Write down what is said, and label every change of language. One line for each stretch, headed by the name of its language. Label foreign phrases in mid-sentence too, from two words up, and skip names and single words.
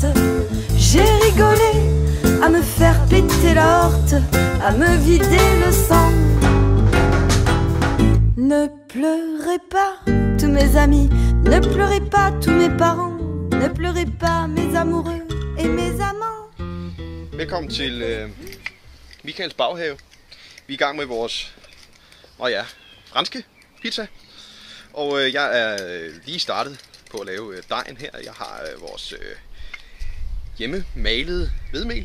French: J'ai rigolé à me faire péter la horte, à me vider le sang. Ne pleurez pas tous mes amis, ne pleurez pas tous mes parents, ne pleurez pas mes amoureux et mes amants.
Danish: Velkommen til Michaels baghave. Vi er i gang med vores franske pizza. Og jeg er lige startet på at lave dejen her. Jeg har vores hjemmemalede hvedemel.